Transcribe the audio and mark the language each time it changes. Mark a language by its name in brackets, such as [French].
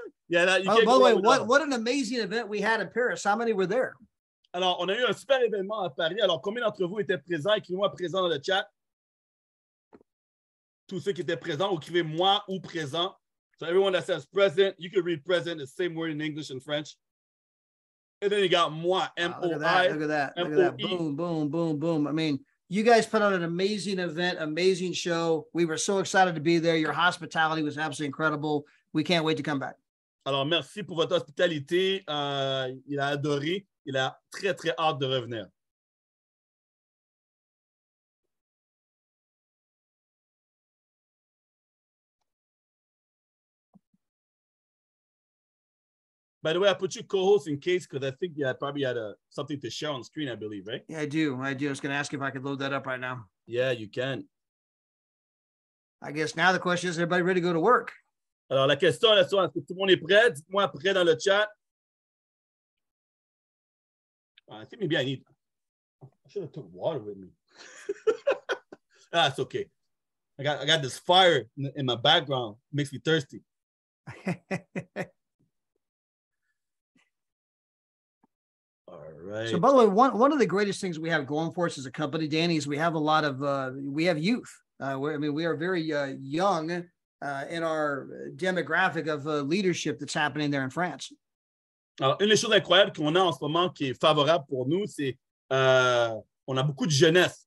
[English] By the way, what an amazing event we had in Paris. How many were there? [French] Alors, on a eu un super événement à Paris. Alors, combien d'entre vous étaient présents? Écrivez-moi présent dans le chat. Tous ceux qui étaient présents, écrivez moi ou présent. [English] So everyone that says present, you can read present, the same word in English and French. And then you got moi, M-O-I. Look at that. Boom. I mean, you guys put on an amazing event, amazing show. We were so excited to be there. Your hospitality was absolutely incredible. We can't wait to come back. [French] Alors, merci pour votre hospitalité. Il a adoré. Il a très, très hâte de revenir. [English] By the way, I put you co-host in case because I think you probably had something to share on the screen, I believe, right? Yeah, I do. I was going to ask if I could load that up right now. Yeah, you can. I guess now the question is, everybody ready to go to work? [French] Alors, la question est, est-ce que tout le monde est prêt? Dites-moi prêt dans le chat. [English] I think maybe I should have took water with me. That's okay. I got this fire in my background. It makes me thirsty. All right. So, by the way, one of the greatest things we have going for us as a company, Danny, is we have a lot of we have youth. We are very young in our demographic of leadership that's happening there in France. [French] Alors, une des choses incroyables qu'on a en ce moment qui est favorable pour nous, c'est on a beaucoup de jeunesse.